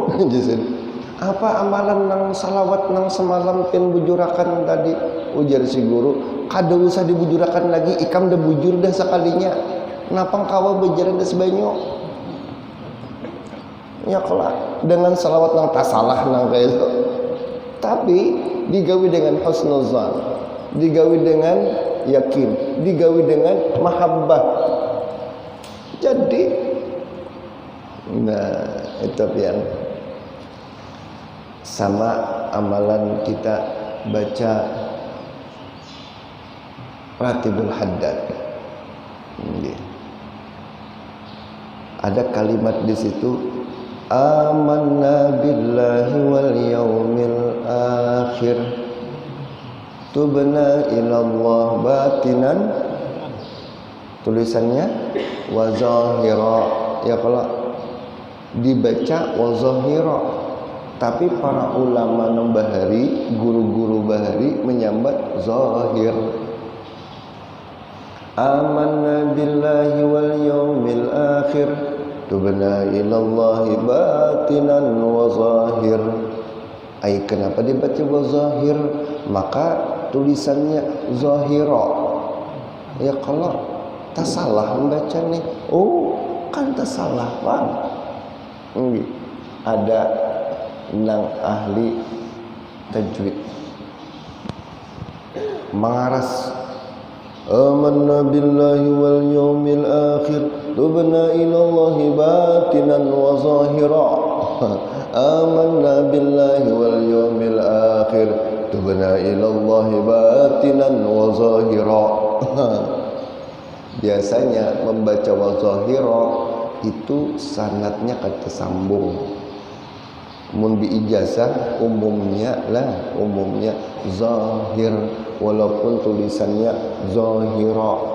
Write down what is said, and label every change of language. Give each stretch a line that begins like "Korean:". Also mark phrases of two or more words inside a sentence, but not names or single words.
Banjar: Apa amalan nang salawat nang semalam pin bujurakan tadi, ujar si guru, kada usah dibujurakan lagi, ikam dah bujur dah sekalinya, napang kawa bejaran dah sebanyak. Ya kelak dengan salawat nang tak salah nang kayak itu, tapi digawi dengan husnuzan, digawi dengan yakin, digawi dengan mahabbah. Jadi, nah itu yang sama amalan kita baca Ratibul Haddad. Ada kalimat di situ,
Arabic: آمنا بالله واليوم الآخر تبنا إلى الله باطنا.
Banjar: Tulisannya
Arabic: وظاهرا,
Banjar: ya kalau dibaca
Arabic: وظاهرا,
Banjar: tapi para ulama nang bahari, guru-guru bahari menyambat zahir.
Arabic: آمنا بالله واليوم الآخر تبنا إلى الله باطنا وظاهر.
Banjar: Ai kenapa dibaca
Arabic: وظاهر?
Banjar: Maka tulisannya zahira. Ya kalau tak salah membaca nih. Oh, kan tak salah, Pak. Ada nang ahli tajwid mengaras,
Arabic: آمنا بالله واليوم الآخر تبنا إلى الله باطنا وظاهرا. آمنا بالله واليوم الآخر تبنا إلى الله باطنا وظاهرا.
Banjar: Biasanya membaca
Arabic: وظاهرا
Banjar: itu sanadnya kata sambung. Mun
Arabic: بإجازة
Banjar: umumnya zahir walaupun tulisannya zahira.